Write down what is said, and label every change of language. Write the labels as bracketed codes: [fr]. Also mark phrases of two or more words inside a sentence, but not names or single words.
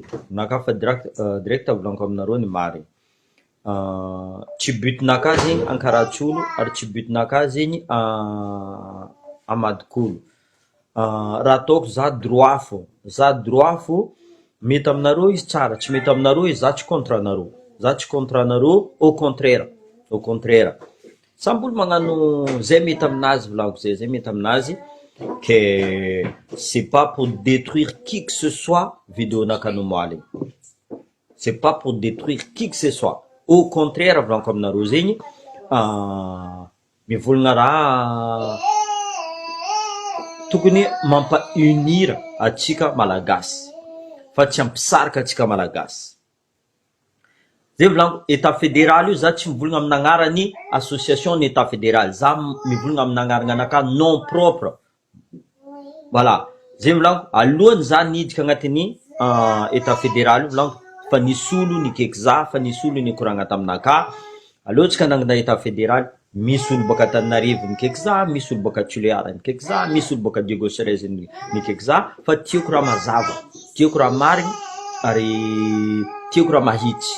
[mg] Naka fa direct volaniko aminareo ny marigny. Tsy butinaka zegny ankaratsolo ary tsy butinaka zegny amadikolo. Raha ataoko za droit fô, mety aminareo izy tsara, tsy mety aminareo izy za tsy contre anareo. Za tsy contre anareo, [fr] au contraire. [mg] Samby olo magnano zay mety aminazy volaniko zay mety aminazy [fr] que c'est pas pour détruire qui que ce soit [mg] vidéo nakanomaly. [fr] C'est pas pour détruire qui que ce soit. Au contraire [mg] volaniko aminareo zegny mivolagna raha tokony mampa-unir atsika malagasy fa tsy ampisarika atsika malagasy. Zay volaniko [fr] état fédéral [mg] io za tsy mivolagna amin'ny agnarany association ny [fr] état fédéral, [mg] za mivolagna amin'ny agnarana anaka [fr] nom propre. [mg] Voilà, zay volaniko alohany za niditra agnatin'ny [fr] état fédéral [mg] io volaniko fa nisy olo nikaiky za, fa nisy olo nikoragna taminaka. Alohantsika nangina [fr] état fédéral, [mg] misy olo baka Antananarivo nikaiky za, misy olo baka Toliara nikaiky za, misy olo baka Diego Serez nikaiky za, fa tiako raha mazava, tiako raha marigny ary tiako raha mahitsy.